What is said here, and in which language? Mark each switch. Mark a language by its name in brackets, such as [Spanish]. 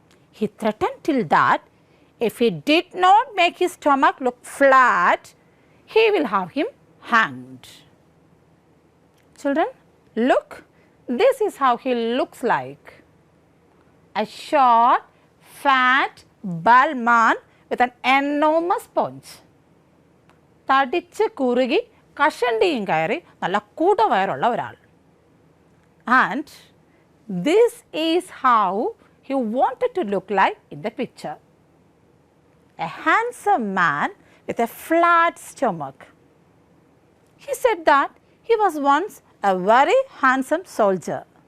[English] He threatened Till that if he did not make his stomach look flat, he will have him hanged. Children, look, this is how he looks like. A short, fat, bald man with an enormous paunch. [Malayalam] തടിച്ച് കുറുകി കഷണ്ടിയും കയറി നല്ല കൂട്ടവയറുള്ള ഒരാൾ. [English] And this is how he wanted to look like in the picture. A handsome man with a flat stomach. He said that he was once a very handsome soldier.